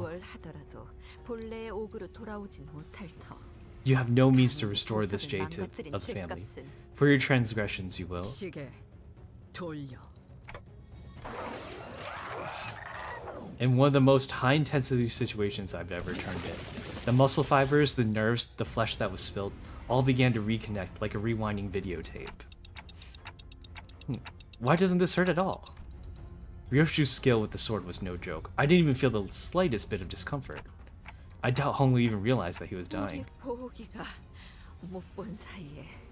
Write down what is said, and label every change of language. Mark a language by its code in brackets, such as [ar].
[ko] 뭘 하더라도 본래의 옥으로 돌아오진 못할 터. [en] You have no means to restore this [ko] 보석을 [en] jade to [ko] 망가뜨린 [en] of the family. [ko] 죄값은 [en] For your transgressions you will. [ko] 시계 돌려. [en] In one of the most high intensity situations I've ever turned in, the muscle fibers, the nerves, the flesh that was spilled, all began to reconnect like a rewinding videotape. Why doesn't this hurt at all? Ryoshu's skill with the sword was no joke. I didn't even feel the slightest bit of discomfort. I doubt Honglu even realized that he was dying. [ko] 우리 보기가 못 본 사이에